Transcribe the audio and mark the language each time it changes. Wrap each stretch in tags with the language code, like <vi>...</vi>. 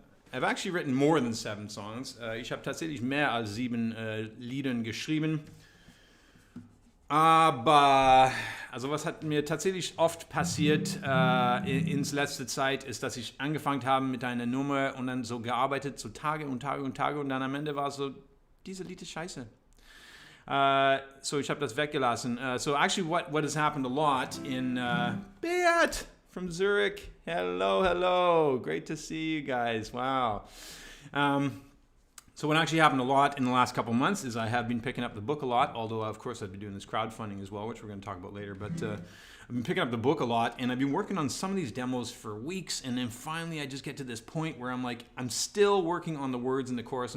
<en>I've actually written more than 7 songs.</en> <de>Ich habe tatsächlich mehr als 7 Liedern geschrieben. Aber, also was hat mir tatsächlich oft passiert ins letzte Zeit, ist, dass ich angefangen habe mit einer Nummer und dann so gearbeitet, so Tage und Tage und Tage, und dann am Ende war so, diese Lied ist scheiße. So ich habe das weggelassen.</de> <en>So actually what has happened a lot in Beat from Zurich. Hello. Great to see you guys. Wow. So what actually happened a lot in the last couple months is I have been picking up the book a lot, although of course I've been doing this crowdfunding as well, which we're going to talk about later, but I've been picking up the book a lot, and I've been working on some of these demos for weeks, and then finally I just get to this point where I'm like, I'm still working on the words in the chorus.</en>